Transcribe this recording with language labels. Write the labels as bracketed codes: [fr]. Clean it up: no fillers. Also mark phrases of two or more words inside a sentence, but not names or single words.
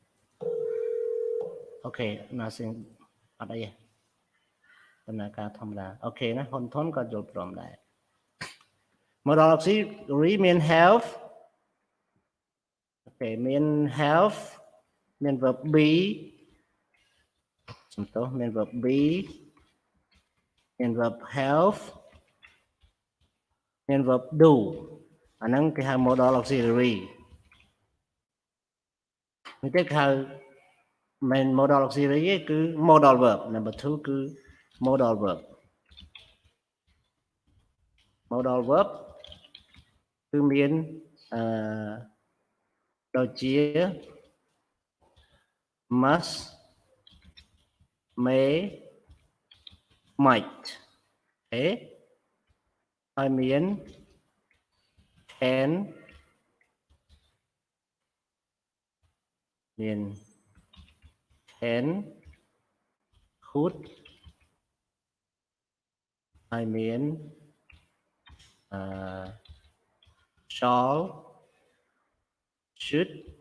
[en] Okay, nothing [km] អត់អីទេដំណើរការធម្មតាអូខេណាហ៊ុនធនក៏យល់ព្រមដែរ [en] Modal auxiliary [km] មាន have អូខេមាន have មាន [en] verb be [km] សំទោសមាន [en] verb be [km] មាន [en] verb have [km] មាន [en] verb do [km] អាហ្នឹងគេហៅ [en] modal auxiliary [km] នេះគេហៅមិន [en] modal auxiliary [km] ទេគឺ [en] modal verb number 2 [km] គឺ [en] modal verb modal verb [km] គឺមាន ដូចជា [en] must may might [km] អូខេហើយមាន can មាន [en] can could [km] ហើយមាន [en] shall should